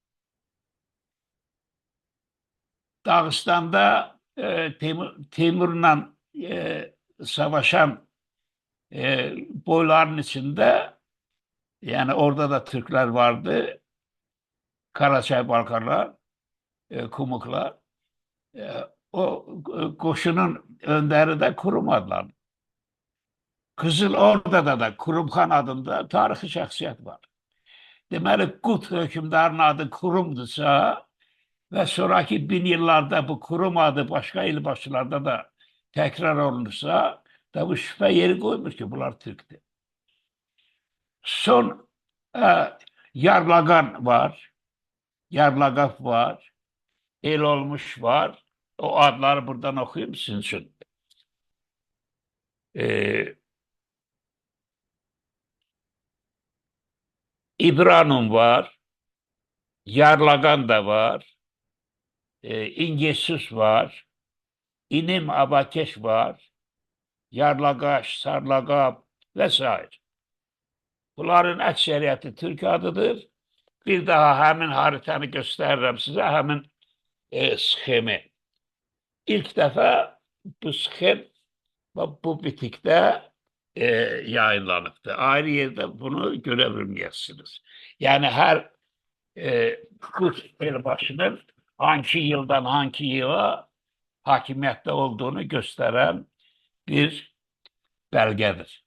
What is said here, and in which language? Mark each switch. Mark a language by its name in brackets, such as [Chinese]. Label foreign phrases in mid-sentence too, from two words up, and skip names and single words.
[Turkish] Dağıstanda Teymur'la savaşan boyların içinde, yani orada da Türkler vardı, Karaçay Balkarlar, Kumuklar. O koşunun önderi de Kurum adlanır. [Azerbaijani] Kızıl Orda'da da Kurumxan adında tarixi şəxsiyyət var. Deməli, Qut hökümdarının adı Kurumdursa və sonraki 1000 yıllarda bu Kurum adı başka ilbaşılarda da tekrar olunursa, da bu şüphe yeri koymuş ki bunlar Türk'tür. Son Yarlagan var, Yarlagaf var, El olmuş var. [Turkish] O adları buradan okuyayım sizin için. İbranum var, Yarlagan da var, İngesus var, İnim Abakeş var, Yarlagaş, Sarlagab vesaire. [Azerbaijani] Bunların əksəriyyəti Türk adıdır. Bir daha həmin haritanı göstərirəm sizə, həmin sxemi. İlk defa bu sxem bu bitikdə yayınlanıbdır. [Turkish] Ayrı yerde bunu görebilmeyesiniz. Yani her Kut elbaşının hangi yıldan hangi yıla hakimiyette olduğunu gösteren bir belgedir.